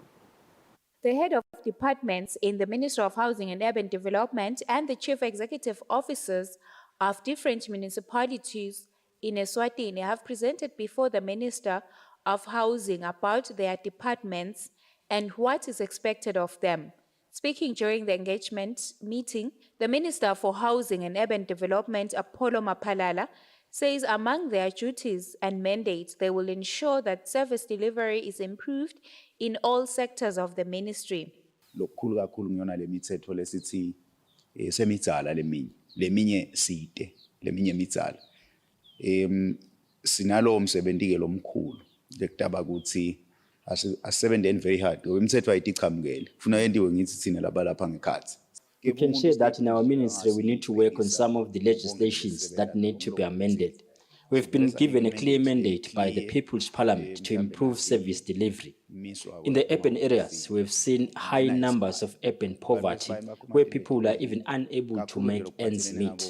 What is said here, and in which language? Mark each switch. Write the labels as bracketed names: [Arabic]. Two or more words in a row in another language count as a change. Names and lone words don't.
[English] The head of departments in the Ministry of Housing and Urban Development and the chief executive officers of different municipalities in Eswatini have presented before the Minister of Housing about their departments and what is expected of them. Speaking during the engagement meeting, the Minister for Housing and Urban Development, Apollo Mapalala, says among their duties and mandates, they will ensure that service delivery is improved in all sectors of the ministry. [Swati] Lokukhulu kakhulu ngiyona lemithetho lesithi semitsala leminye side leminye imitsala sinalo umsebenzi ke lomkhulu lekutaba ukuthi asebenzeni [English] very hard [Swati] ngoba imithetho ayitichamukele kufuna yendiwe ngithi thina labalapha ngekhathi. [English] You can say that in our ministry we need to work on some of the legislations that need to be amended. We've been given a clear mandate by the People's Parliament to improve service delivery. In the urban areas, we've seen high numbers of urban poverty where people are even unable to make ends meet.